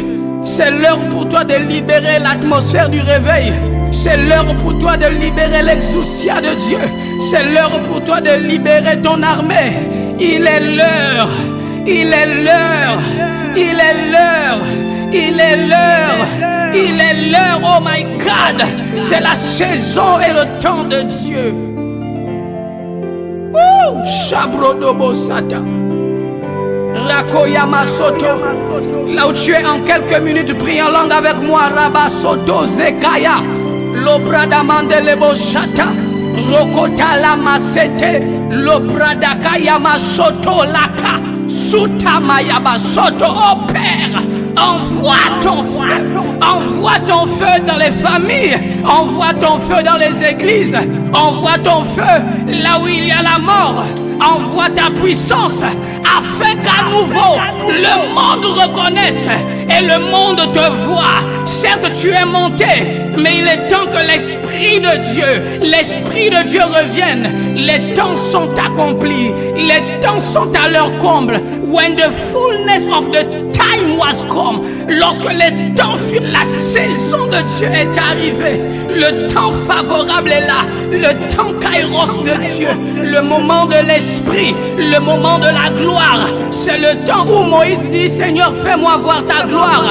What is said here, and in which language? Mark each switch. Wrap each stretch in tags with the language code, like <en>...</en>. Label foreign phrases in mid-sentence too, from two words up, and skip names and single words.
<fr>C'est l'heure pour toi de libérer l'atmosphère du réveil. C'est l'heure pour toi de libérer l'exousia de Dieu. C'est l'heure pour toi de libérer ton armée. Il est l'heure. Il est l'heure. Il est l'heure. Il est l'heure. Il est l'heure.</fr> <en>Oh my God.</en> <fr>C'est la saison et le temps de Dieu. Shabrodobo Sata. Rakoyama Soto. Là où tu es en quelques minutes, prie en langue avec moi. Rabba Soto Zekaya. Lobrada Mandelebo Shata. Rokota Lama Sete. Lobrada Kayama Soto Laka. Sutamayaba Soto. Oh Père, envoie ton feu. Envoie ton feu dans les familles. Envoie ton feu dans les églises. Envoie ton feu là où il y a la mort. Envoie ta puissance afin qu'à nouveau le monde reconnaisse et le monde te voit. Certes, tu es monté, mais il est temps que l'Esprit de Dieu revienne. Les temps sont accomplis, les temps sont à leur comble.</fr> <en>When the fullness of the time was come,</en> <fr>lorsque les temps furent, la saison de Dieu est arrivée. Le temps favorable est là, le temps kairos de Dieu, le moment de l'Esprit, le moment de la gloire. C'est le temps où Moïse dit: Seigneur, fais-moi voir ta gloire.</fr>